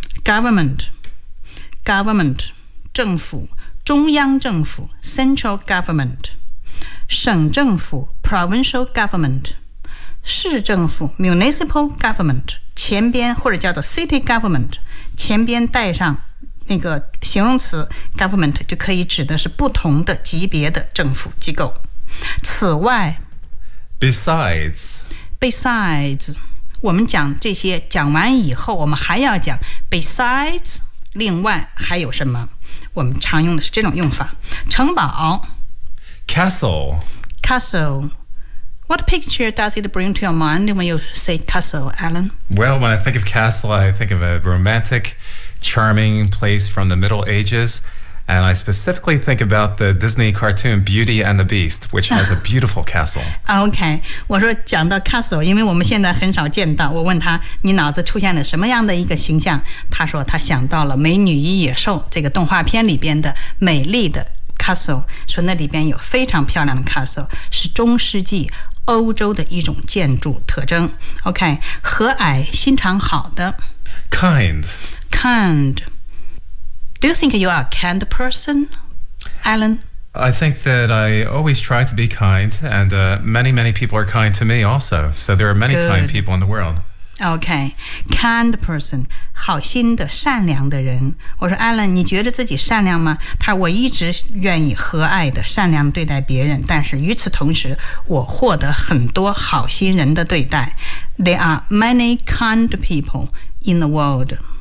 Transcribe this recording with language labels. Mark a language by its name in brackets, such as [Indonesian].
[Chinese] Government Government， 政府，中央政府 Central Government， 省政府 Provincial Government， 市政府 Municipal Government， 前边或者叫做 City Government， 前边带上那个形容词 Government 就可以指的是不同的级别的政府机构。此外 [English] Besides, [Chinese] besides， 我们讲这些讲完以后，我们还要讲 besides， 另外还有什么？我们常用的是这种用法。城堡 [English] ，castle， castle。 What picture does it bring to your mind when you say castle, Alan? Well, when I think of castle, I think of a romantic, charming place from the Middle Ages. And I specifically think about the Disney cartoon Beauty and the Beast, which has a beautiful castle. [Chinese] Okay, 我说讲到 castle， 因为我们现在很少见到。我问他，你脑子出现了什么样的一个形象？他说他想到了《美女与野兽》这个动画片里边的美丽的 castle， 说那里边有非常漂亮的 castle， 是中世纪欧洲的一种建筑特征。 Okay， 和蔼，心肠好的 [English] ，kind， kind。 Do you think you are a kind person, Alan? I think that I always try to be kind, and many, many people are kind to me also. So there are many、 Good. Kind people in the world. [Chinese] Okay, kind person, 好心的、善良的人。我说 Alan， 你觉得自己善良吗？他说我一直愿意和蔼的、善良对待别人，但是与此同时，我获得很多好心人的对待。 [English] There are many kind people in the world.